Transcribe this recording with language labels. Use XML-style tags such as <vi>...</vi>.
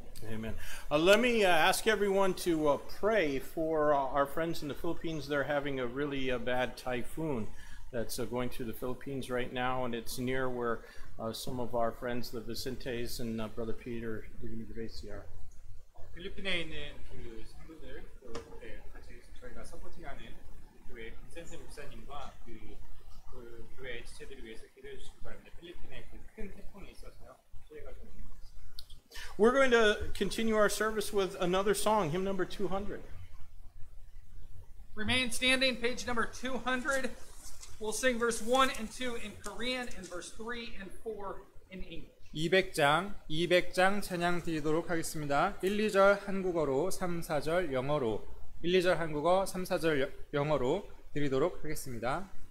<en>Amen. Let me ask everyone to pray for our friends in the Philippines. They're having a really bad typhoon that's going through the Philippines right now, and it's near where some of our friends, the Vicentes and Brother Peter Gracie are.</en> <ko>필리핀에 있는 그 성도들, 같이 저희가 서포팅하는 교회 빈센트 목사님과 그 교회 지체들을 위해서 기도해 주시기 바랍니다. 필리핀에 그 큰 태풍이 있어서요. 저희가 좀</ko> <en>We're going to continue our service with another song, hymn number 200. Remain standing, page number 200. We'll sing verse 1 and 2 in Korean and verse 3 and 4 in English.</en> <ko>200장 찬양 드리도록 하겠습니다. 1, 2절 한국어로, 3, 4절 영어로, 1, 2절 한국어, 3, 4절 영어로 드리도록 하겠습니다.</ko>